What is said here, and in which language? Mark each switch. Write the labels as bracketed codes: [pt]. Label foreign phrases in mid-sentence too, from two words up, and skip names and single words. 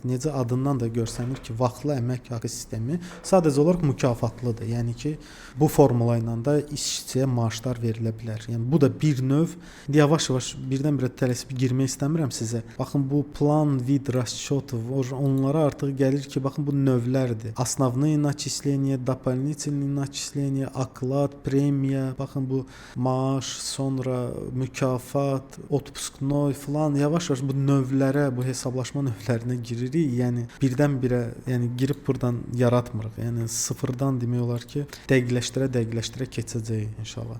[az] Necə adından da görsənir ki, vaxtlı əmək haqqı sistemi sadəcə olaraq mükafatlıdır. Yəni ki, bu formula ilə də işçiyə maaşlar verilə bilər. Yəni bu da bir növ. İndi yavaş-yavaş birdən-birə tələsib girmək istəmirəm sizə. Baxın bu [ru] plan, vid, расчет, [az] onlara artıq gəlir ki, baxın bu növlərdir. [ru] Основные начисления, дополнительные начисления, оклад, премия. [az] Baxın bu maaş, sonra mükafat, otpusknoy falan yavaş-yavaş bu növlərə, bu hesablaşma növlərinə giririk. Yəni birdən-birə, yəni girib burdan yaratmırıq. Yəni sıfırdan demək olar ki, dəqiqləşdirə keçəcəyik inşallah.